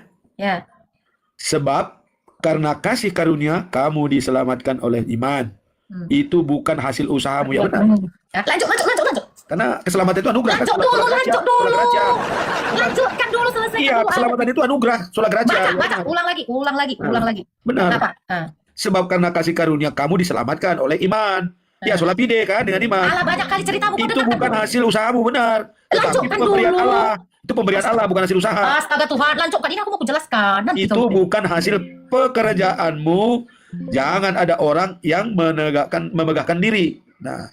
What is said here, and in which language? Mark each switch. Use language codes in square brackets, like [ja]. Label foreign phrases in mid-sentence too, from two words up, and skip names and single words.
[id] Ya. Sebab karena kasih karunia kamu diselamatkan oleh iman. Itu bukan hasil usahamu yang benar. Ya, lanjut. Karena keselamatan itu anugerah. Lanjut Sola dulu. gratia. Lanjutkan dulu, selesaikan Iya, dulu. keselamatan itu anugerah. [la] Sola gratia. [id] Baca, ulang lagi. Benar. Kenapa? Sebab karena kasih karunia kamu diselamatkan oleh iman. Ya, [la] sola fide [id] kan dengan iman. Alah, banyak kali ceritamu. kau Itu dengarkan bukan dulu. hasil usahamu, benar. Tetapi itu Lanjutkan pemberian dulu. Allah. Itu pemberian Allah, bukan hasil usaha. Astaga Tuhan, lanjutkan. Ini aku mau jelaskan. Nanti Itu kau- bukan hasil pekerjaanmu. Jangan ada orang yang memegahkan diri. Nah,